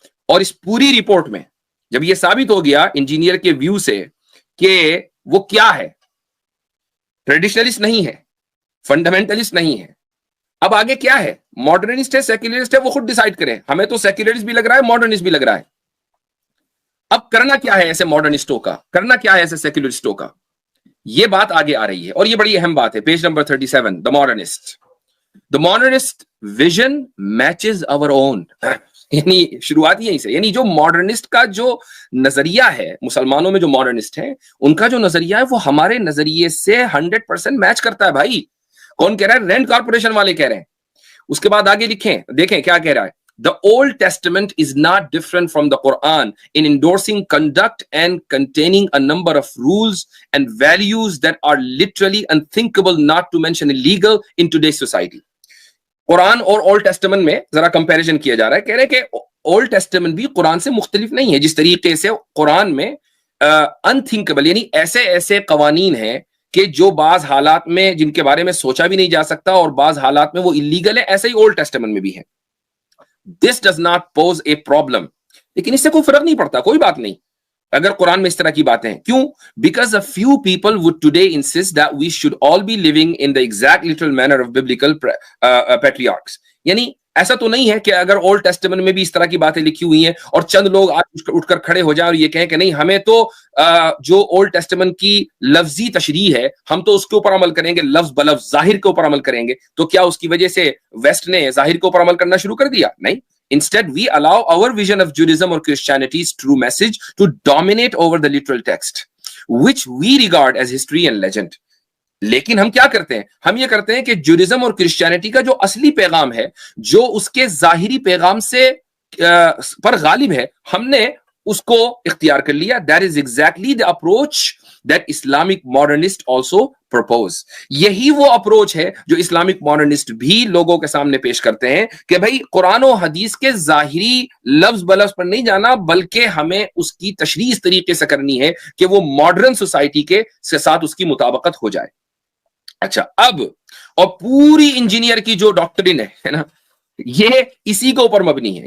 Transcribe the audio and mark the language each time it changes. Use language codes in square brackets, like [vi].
[ur] اور اس پوری رپورٹ میں جب یہ ثابت ہو گیا انجینئر کے ویو سے کہ وہ کیا ہے، ٹریڈیشنلسٹ نہیں ہے، فنڈامنٹلسٹ نہیں ہے، اب آگے کیا ہے، ماڈرنسٹ ہے سیکولرسٹ ہے، وہ خود ڈیسائیڈ کریں. ہمیں تو سیکولرسٹ بھی لگ رہا ہے، ماڈرنسٹ بھی لگ رہا ہے. اب کرنا کیا ہے ایسے ماڈرنسٹوں کا، کرنا کیا ہے ایسے سیکولرسٹوں کا، یہ بات آگے آ رہی ہے اور یہ بڑی اہم بات ہے. Page number 37، [en] the modernist vision matches our own. [ur] یعنی شروعات یہیں سے، یعنی جو ماڈرنسٹ کا جو نظریہ ہے، مسلمانوں میں جو ماڈرنسٹ ہیں ان کا جو نظریہ ہے وہ ہمارے نظریے سے 100% میچ کرتا ہے. بھائی کون کہہ رہا ہے؟ رینٹ کارپوریشن والے کہہ رہے ہیں. اس کے بعد آگے لکھیں، دیکھیں کیا کہہ رہا ہے. [en] The Old Testament is not different from the Quran in endorsing conduct and containing a number of rules and values that are literally unthinkable, not to mention illegal in today's society. [ur] قرآن اور old testament میں ذرا comparison کیا جا رہا ہے. کہہ رہے کہ اولڈ ٹیسٹمنٹ بھی قرآن سے مختلف نہیں ہے. جس طریقے سے قرآن میں انتھنکبل یعنی ایسے قوانین ہیں کہ جو بعض حالات میں جن کے بارے میں سوچا بھی نہیں جا سکتا اور بعض حالات میں وہ اللیگل ہے، ایسے ہی اولڈ ٹیسٹمنٹ میں بھی ہے. [en] This does not pose a problem. [ur] لیکن اس سے کوئی فرق نہیں پڑتا، کوئی بات نہیں اگر قرآن میں اس طرح کی باتیں ہیں. [en] کیوں؟ Because a few people would today insist that we should all be living in the exact literal manner of biblical patriarchs. [ur] یعنی ایسا تو نہیں ہے کہ اگر اولڈ ٹیسٹمنٹ میں بھی اس طرح کی باتیں لکھی ہوئی ہیں اور چند لوگ آج اٹھ کر کھڑے ہو جائیں اور یہ کہیں کہ نہیں ہمیں تو جو اولڈ ٹیسٹمنٹ کی لفظی تشریح ہے ہم تو اس کے اوپر عمل کریں گے، لفظ بلفظ ظاہر کے اوپر عمل کریں گے. تو کیا اس کی وجہ سے ویسٹ نے ظاہر کے اوپر عمل کرنا شروع کر دیا؟ نہیں. [en] Instead, we allow our vision of Judaism or Christianity's true message to dominate over the literal text, which we regard as history and legend. [ur] لیکن ہم کیا کرتے ہیں؟ ہم یہ کرتے ہیں کہ جوڈیزم اور کرسچینٹی کا جو اصلی پیغام ہے، جو اس کے ظاہری پیغام سے پر غالب ہے، ہم نے اس کو اختیار کر لیا. [en] That is exactly the approach that Islamic modernists also propose. [ur] یہی وہ اپروچ ہے جو اسلامک ماڈرنسٹ بھی لوگوں کے سامنے پیش کرتے ہیں کہ بھائی قرآن و حدیث کے ظاہری لفظ بلفظ پر نہیں جانا، بلکہ ہمیں اس کی تشریح اس طریقے سے کرنی ہے کہ وہ ماڈرن سوسائٹی کے ساتھ اس کی مطابقت ہو جائے. اچھا، اب اور پوری انجینئر کی جو ڈاکٹرن ہے نا، یہ اسی کے اوپر مبنی ہے.